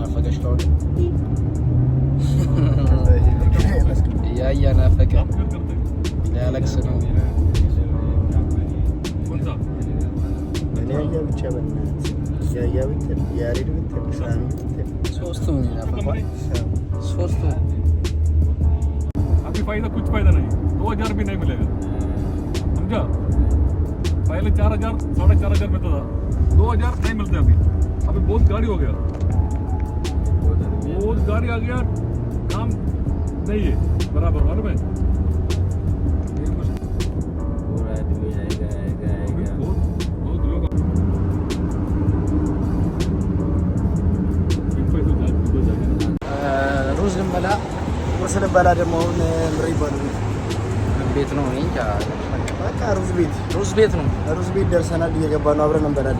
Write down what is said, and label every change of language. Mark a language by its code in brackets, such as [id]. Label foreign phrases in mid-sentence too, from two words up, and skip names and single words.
[am] በሽታው ያያ ናፈቀ ሊያለቅስ ነው። እኔ ያያ ብቻ በእናትህ ያያ ብትል ያሬድ ብትል ሳሚ ብትል ሶስቱም ናፈቀ ሶስቱ [hi] अभी फायदा कुछ फायदा नहीं 2000 भी नहीं मिलेगा समझा पहले 4000 4500 मिलता था 2000 नहीं मिलते अभी बहुत गाड़ी हो गया बहुत गाड़ी आ गया काम नहीं है बराबर मालूम है पूरा आदमी आएगा बहुत लोग [am] ሩዝ ልንበላ ቁርስ ልንበላ ደግሞ አሁን ምሪ ይባሉ ቤት ነው። እኔ እንጃ በቃ ሩዝ ቤት ነው። ሩዝ ቤት ደርሰናል። እየገባ ነው። አብረን እንበላለን።